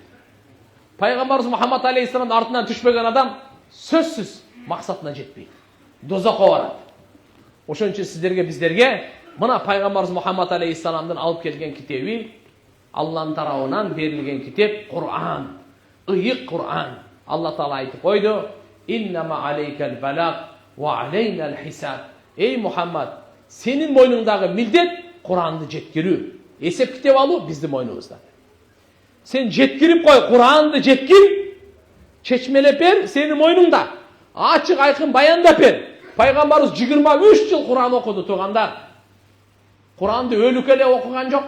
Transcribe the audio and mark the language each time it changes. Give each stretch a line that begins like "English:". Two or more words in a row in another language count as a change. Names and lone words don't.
Kyrgyz: Пайгамбарыбыз Мухаммад алейхиссаламдын артынан түшпөгөн адам сөзсүз максатына жетпейт. Дозокко барат. Ошон үчүн сиздерге, биздерге мына пайгамбарыбыз Мухаммад алейхиссаламдын алып келген китеби, Алланын тарабынан берилген китеп Кур'ан. Ыйык Кур'ан. Алла таала айтып койду:
Arabic: "إنما عليك البلاغ وعلينا الحساب."
Kyrgyz: Эй Мухаммад, сенин мойнуңдагы милдет Кур'анды жеткирүү. Эсеп китеп алуу биздин мойнубузда. Сен жеткирип кой, Кур'анды жеткир, чечмелеп бер, сенин мойнуңда. Ачык айкын баяндап бер. Пайгамбарыбыз 23 жыл Кур'ан окуду тугандар. Кур'анды өлүк эле окуган жок.